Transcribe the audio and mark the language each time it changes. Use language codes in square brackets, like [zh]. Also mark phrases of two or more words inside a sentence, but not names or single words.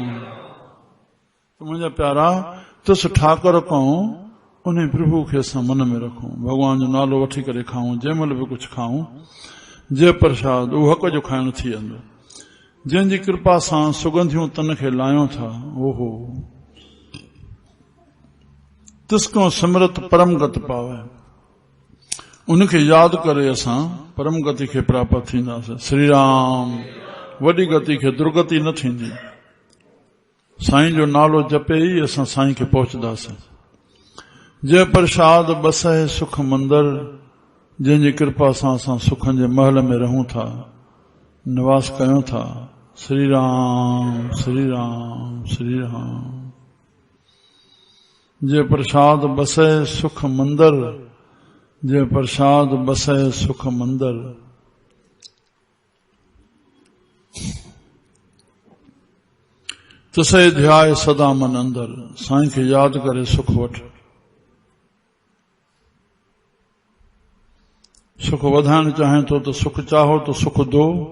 [sd] मुंहिंजा प्यारा, [pa] ਤੁਸ ਠਾਕੁਰ ਕਊਂ [sd] उन प्रभु खे असां मन में रखूं, भॻवान जो नालो वठी करे खाऊं। जंहिं महिल बि कुझु खाऊं [pa] ਜਯ ਪ੍ਰਸਾਦ, [sd] उहो हक़ जो खाइण थी वेंदो। जंहिंजी कृपा सां सुगंधियूं तन खे लायूं था, ओहो [pa] ਤਿਸਕੋ ਸਿਮਰਤ ਪਰਮ ਗਤਿ ਪਾਵੇ। [sd] उनखे यादि करे असां परम गति खे प्राप्त थींदासीं। श्री राम। वॾी गति खे दुर्गति न थींदी। साईं जो नालो जपे ई असां साईं खे पहुचंदासीं। [pa] ਜਯ ਪ੍ਰਸਾਦ ਬਸਹੇ ਸੁਖ ਮੰਦਰ, [sd] जंहिंजी कृपा सां असां सुखनि जे महल में रहूं था, निवास कयूं था। श्री राम श्री राम श्री राम। [pa] ਜਯ ਪ੍ਰਸਾਦ ਬਸੇ ਸੁਖ ਮੰਦਰ, ਜਯ ਪ੍ਰਸਾਦ ਬਸੇ ਸੁਖ ਮੰਦਰ। ਤਸੇ ਧਿਆਯ ਸਦਾ ਮਨ ਅੰਦਰ। [sd] साईं खे यादि करे सुख वठ। सुख वधाइण चाहे तो [hi] सुख चाहो तो सुख दो।